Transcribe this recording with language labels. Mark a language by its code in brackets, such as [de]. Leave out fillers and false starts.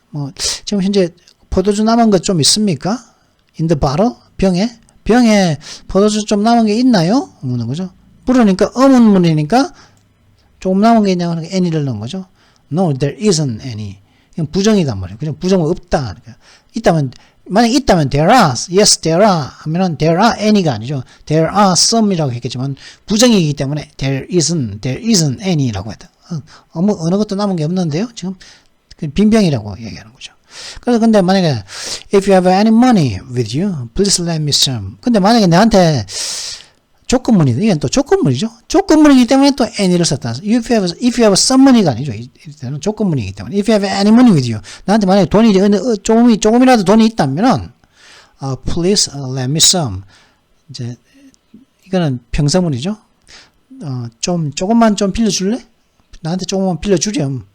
[ko] 뭐 지금 현재 포도주 남은 것 좀 있습니까? [en] In the bottle? [ko] 병에 포도주 좀 남은 게 있나요? 묻는 거죠. 물으니까 의문문이니까 조금 남은 게 있냐고 하니까 any를 넣은 거죠. [en] No, there isn't any. [ko] 이건 부정이단 말이에요. 그냥 부정은 없다. 있다면, 만약 있다면 [en] there are, yes there are [ko] 하면은 [en] there are any가 [ko] 아니죠. [en] there are some이라고 [ko] 했겠지만 부정이기 때문에 [en] there isn't any라고 [ko] 했다. 어느 것도 남은 게 없는데요. 지금 빈병이라고 얘기하는 거죠. 그래서 근데 만약에 [en] if you have any money with you, please lend me some. [ko] 근데 만약에 나한테 조건문이다. 이건 또 조건문이죠. 조건문이기 때문에 또 any를 썼다. [en] if you have some money가 [ko] 아니죠. 이때는 조건문이기 때문에 [en] if you have any money with you, [ko] 나한테 만약에 돈이 조금이라도 돈이 있다면은 [en] please lend me some. [ko] 이제 이거는 평서문이죠. 조금만 좀 빌려줄래? 나한테 조금만 빌려주렴.